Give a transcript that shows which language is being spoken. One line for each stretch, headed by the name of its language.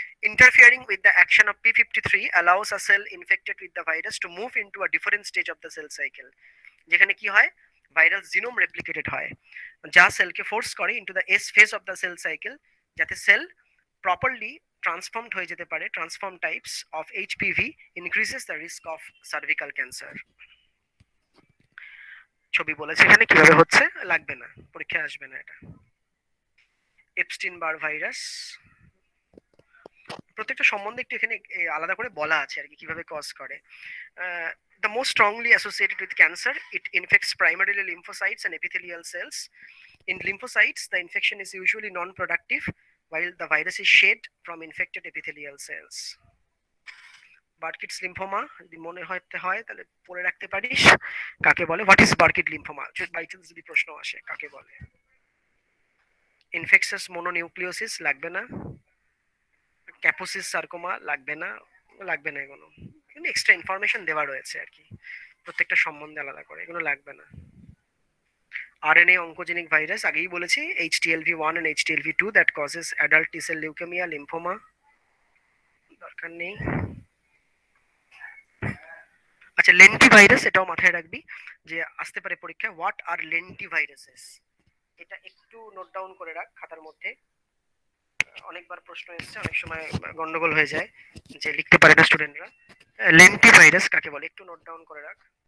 English: Interfering with the action of P53 allows a cell infected with the virus to move into a different stage of the cell cycle,
Bangla: যেখানে কি হয়? Viral genome replicated হয়, যা সেলকে force করে
English: into the S phase of the cell cycle,
Bangla: যাতে sell properly transformed হয়ে যেতে পারে।
English: Transform types of HPV increases the risk of cervical cancer.
Bangla: ছবি বলেছে এখানে, কিভাবে হচ্ছে লাগবে না, পরীক্ষায় আসবে না এটা। এপস্টিন বার ভাইরাস, প্রত্যেকটা সম্বন্ধে একটু এখানে আলাদা করে বলা আছে আর কি, কিভাবে কজ করে।
English: The most strongly associated with cancer, it infects primarily lymphocytes and epithelial cells. In lymphocytes, the infection is usually non-productive, while the virus is shed from infected epithelial cells.
Bangla: বার্কিটস lymphoma যদি মনে হতে হয় তাহলে পড়ে রাখতে পারিস কাকে বলে,
English: what is Burkitt lymphoma, by chance
Bangla: যদি প্রশ্ন আসে কাকে বলে। ইনফেকশাস মোনোনিউক্লিওসিস লাগবে না, ক্যাপোসিস সার্কোমা লাগবে না, লাগবে না এগুলো, কিন্তু এক্সট্রা ইনফরমেশন দেওয়া রয়েছে আর কি, প্রত্যেকটা সম্বন্ধে আলাদা করে, এগুলো লাগবে না।
English: RNA oncogenic virus
Bangla: আগেই বলেছি,
English: HTLV1 and HTLV2 that causes adult T-cell leukemia, lymphoma,
Bangla: দরকার নেই। আচ্ছা, লেন্টি ভাইরাস এটাও মাথায় রাখবি যে আসতে পারে পরীক্ষায়,
English: what are lentiviruses,
Bangla: এটা একটু নোট ডাউন করে রাখ খাতার মধ্যে, অনেকবার প্রশ্ন এসেছে, অনেক সময় গন্ডগোল হয়ে যায় যে লিখতে পারে না স্টুডেন্টরা। লেন্টি ভাইরাস কাকে বলে একটু নোট ডাউন করে রাখ।